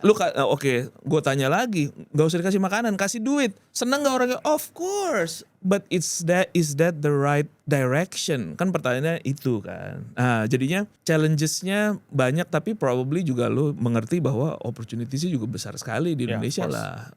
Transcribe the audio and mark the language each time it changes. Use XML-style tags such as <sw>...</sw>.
<id>Lu oke, gue tanya lagi, gak usah dikasih makanan, kasih duit. Seneng gak orangnya?</id> <en>Of course. But is that the right direction?</en> <id>Kan pertanyaannya itu kan. Nah, jadinya challenges-nya banyak tapi probably juga lu mengerti bahwa opportunity-nya juga besar sekali di Indonesia lah.</id>